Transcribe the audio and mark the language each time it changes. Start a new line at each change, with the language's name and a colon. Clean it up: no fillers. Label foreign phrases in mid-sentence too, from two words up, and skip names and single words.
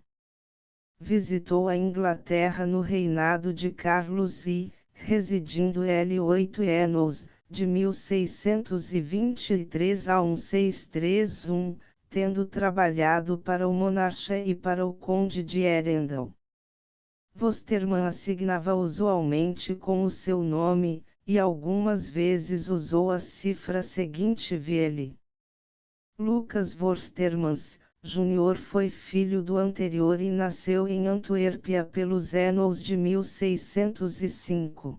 Portuguese: Visitou a Inglaterra no reinado de Carlos I, residindo ele 8 anos, de 1623 a 1631, tendo trabalhado para o monarca e para o conde de Arundel. Vorsterman assignava usualmente com o seu nome, e algumas vezes usou a cifra seguinte VL. Lucas Vorstermans, Júnior, foi filho do anterior e nasceu em Antuérpia pelos anos de 1605.